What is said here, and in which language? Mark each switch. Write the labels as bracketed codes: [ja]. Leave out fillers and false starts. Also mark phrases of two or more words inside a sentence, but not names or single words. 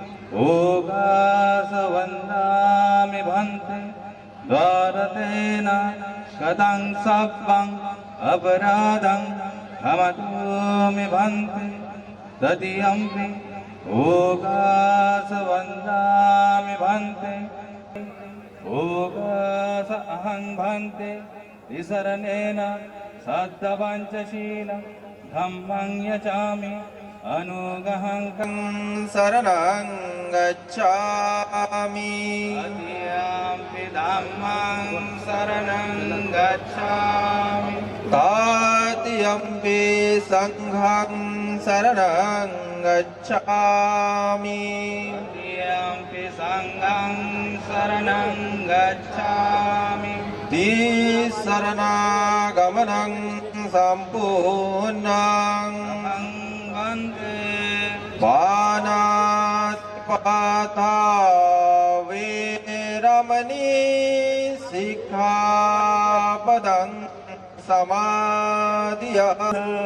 [pi] ओगासवन्दामि भन्ते द्वारतेन शतं सप्पं अपराधं खमतोमि भन्ते तृतीयंपि ओगासवन्दामि भन्ते ओगास अहं भन्ते तिसरणेन सप्तपञ्चशीलं धम्मं यचामि अनुगहं शरणं गच्छामि तृतीयंपि धम्मं शरणं गच्छामि तृतीयंपि संघं शरणं गच्छामि तृतीयंपि संघं शरणं गच्छामि शरणागमनं सम्पूर्णं वन्दे पानातिपाता वेरमणि सिक्खापदं समाधियामि।